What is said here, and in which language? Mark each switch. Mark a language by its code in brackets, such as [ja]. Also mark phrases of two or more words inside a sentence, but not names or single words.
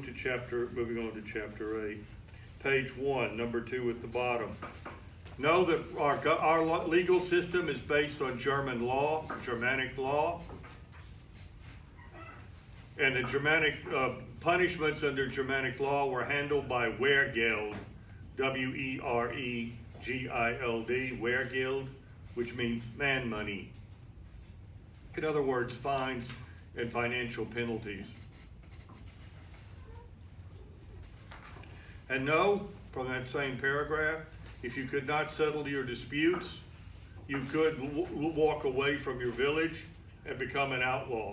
[en] Moving on to chapter 8. page 1, number 2 at the bottom. Know that our legal system is based on German law, Germanic law. And the Germanic punishments under Germanic law were handled by Wehrgeld, W-E-R-E-G-I-L-D, Wehrgeld, which means man money. In other words, fines and financial penalties. And know, from that same paragraph, if you could not settle your disputes, you could walk away from your village and become an outlaw.